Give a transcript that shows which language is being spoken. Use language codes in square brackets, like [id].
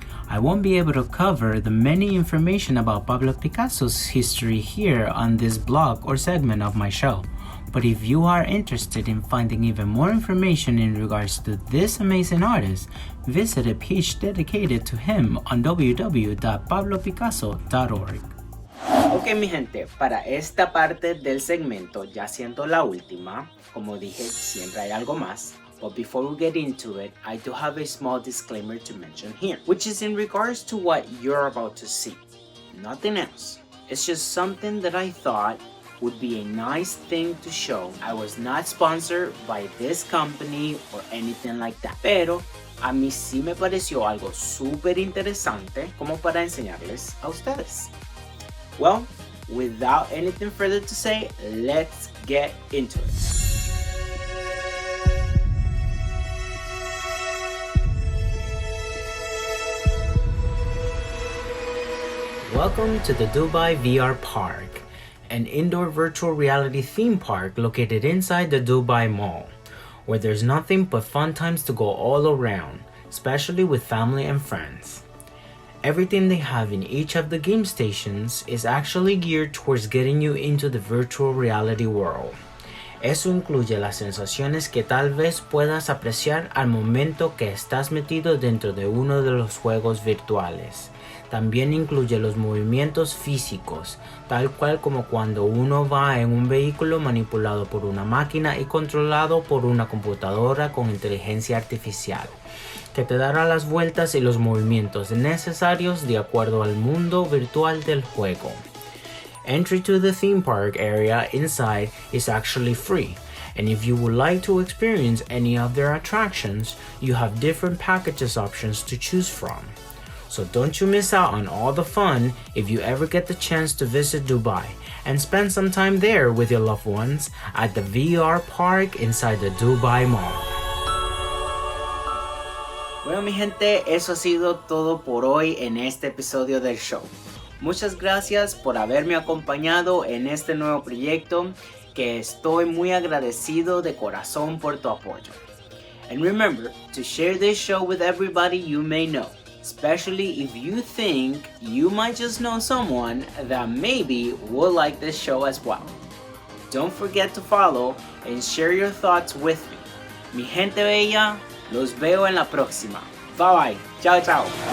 [en] I won't be able to cover the many information about Pablo Picasso's history here on this blog or segment of my show, but if you are interested in finding even more information in regards to this amazing artist, visit a page dedicated to him on www.pablopicasso.org. [es] Ok, mi gente, para esta parte del segmento, ya siendo la última, como dije, siempre hay algo más. [en] But before we get into it, I do have a small disclaimer to mention here, which is in regards to what you're about to see. Nothing else. It's just something that I thought would be a nice thing to show. I was not sponsored by this company or anything like that. [es] Pero a mí sí me pareció algo súper interesante como para enseñarles a ustedes. [en] Well, without anything further to say, let's get into it. Welcome to the Dubai VR Park, an indoor virtual reality theme park located inside the Dubai Mall, where there's nothing but fun times to go all around, especially with family and friends. Everything they have in each of the game stations is actually geared towards getting you into the virtual reality world. [es] Eso incluye las sensaciones que tal vez puedas apreciar al momento que estás metido dentro de uno de los juegos virtuales. También incluye los movimientos físicos, tal cual como cuando uno va en un vehículo manipulado por una máquina y controlado por una computadora con inteligencia artificial, que te dará las vueltas y los movimientos necesarios de acuerdo al mundo virtual del juego. [en] Entry to the theme park area inside is actually free, and if you would like to experience any of their attractions, you have different packages options to choose from. So don't you miss out on all the fun if you ever get the chance to visit Dubai and spend some time there with your loved ones at the VR park inside the Dubai Mall. [es] Bueno, mi gente, eso ha sido todo por hoy en este episodio del show. Muchas gracias por haberme acompañado en este nuevo proyecto, que estoy muy agradecido de corazón por tu apoyo. [en] And remember to share this show with everybody you may know, especially if you think you might just know someone that maybe will like this show as well. Don't forget to follow and share your thoughts with me. [es] Mi gente bella, los veo en la próxima. Bye bye. Chao, chao.